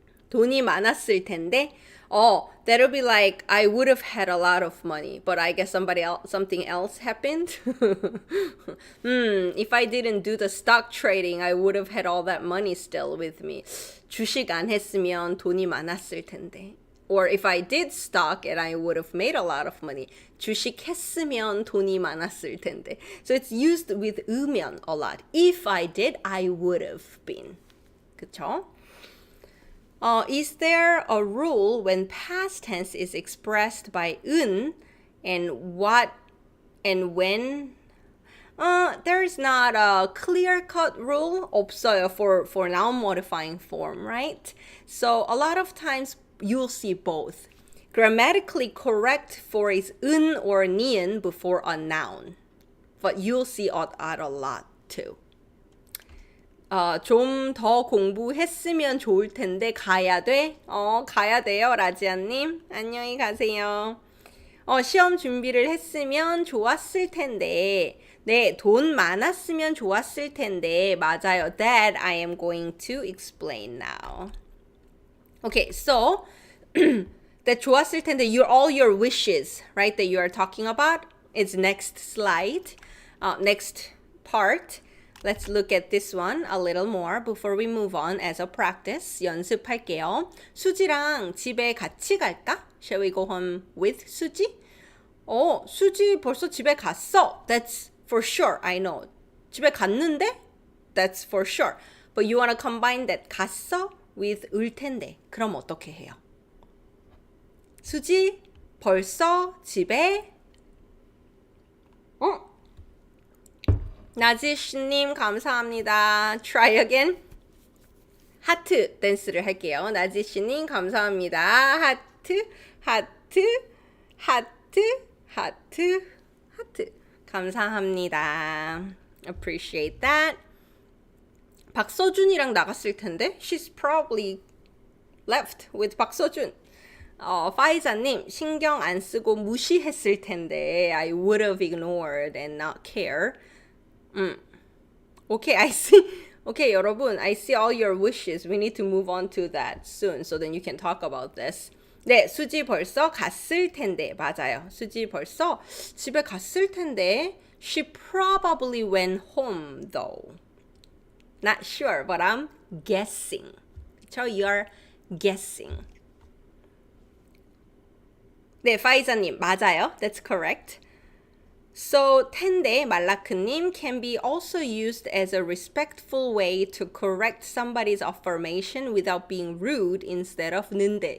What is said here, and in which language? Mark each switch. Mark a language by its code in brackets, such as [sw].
[ko] 돈이 많았을 텐데. [en] That'll be like I would have had a lot of money, but I guess something else happened. If I didn't do the stock trading, I would have had all that money still with me. [ko] 주식 안 했으면 돈이 많았을 텐데. [en] Or if I did stock and I would have made a lot of money. [ko] 주식 했으면 돈이 많았을 텐데. [en] So it's used with 으면 a lot. If I did, I would have been. [ko] 그쵸? [en] Is there a rule when past tense is expressed by 은 and what and when? There is not a clear-cut rule [ko] 없어요 [en] for noun modifying form, right? So a lot of times you'll see both. Grammatically correct for is 은 or 니은 before a noun. But you'll see that a lot too. [ko] 좀 더 공부했으면 좋을 텐데 가야 돼? 가야 돼요, 라지아님. 안녕히 가세요. 시험 준비를 했으면 좋았을 텐데. 네, 돈 많았으면 좋았을 텐데. 맞아요. [en] That I am going to explain now. Okay, so that 좋았을 텐데, all your wishes, right, that you are talking about is next slide, next part. Let's look at this one a little more before we move on as a practice. [ko] 연습할게요. 수지랑 집에 같이 갈까? [en] Shall we go home with 수지? [ko] 수지 벌써 집에 갔어. [en] That's for sure, I know. [ko] 집에 갔는데? [en] That's for sure. But you want to combine that 갔어 with 을 텐데. [ko] 그럼 어떻게 해요? 수지 벌써 집에 나지씨님 감사합니다. [en] Try again. [ko] 하트 댄스를 할게요. 나지씨님 감사합니다. 하트 감사합니다. [en] Appreciate that. [ko] 박서준이랑 나갔을 텐데. [en] She's probably left with 박서준. [ko] 파이자님, 신경 안 쓰고 무시했을 텐데 [en] I would have ignored and not care. Okay, I see. Okay, 여러분, I see all your wishes. We need to move on to that soon, so then you can talk about this. [ko] 네, 수지 벌써 갔을 텐데. 맞아요. 수지 벌써 집에 갔을 텐데. [en] She probably went home, though. Not sure, but I'm guessing. So you're guessing. [ko] 네, 파이자님, 맞아요. [en] That's correct. So, 텐데, 말라크님, can be also used as a respectful way to correct somebody's affirmation without being rude instead of 는데.